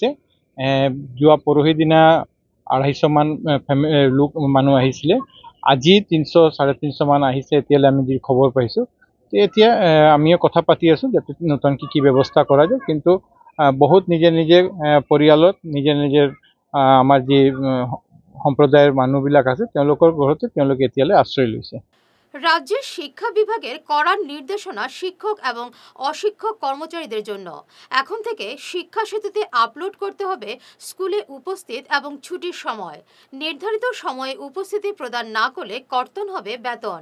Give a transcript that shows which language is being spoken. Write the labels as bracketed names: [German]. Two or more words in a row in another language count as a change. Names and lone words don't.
[Assamese] যোৱা পৰহি দিনা 250 মান মানুহ আহিছিলে, আজি 300-350 মান আহিছে এতিয়ালৈ আমি যি খবৰ পাইছোঁ। এতিয়া আমিও কথা পাতি আছোঁ যাতে নতুনকৈ কি ব্যৱস্থা কৰা যায়, কিন্তু বহুত নিজে পৰিয়ালত নিজে আমাৰ যি সম্প্ৰদায়ৰ মানুহবিলাক আছে তেওঁলোকৰ ঘৰতে তেওঁলোকে এতিয়ালৈ আশ্ৰয় লৈছে। [Bangla] রাজ্যের শিক্ষা বিভাগের কড়া নির্দেশনা শিক্ষক এবং অশিক্ষক কর্মচারীদের জন্য। এখন থেকে শিক্ষা সেতুতে আপলোড করতে হবে স্কুলে উপস্থিত এবং ছুটির সময়। নির্ধারিত সময়ে উপস্থিতি প্রদান না করলে কর্তন হবে বেতন।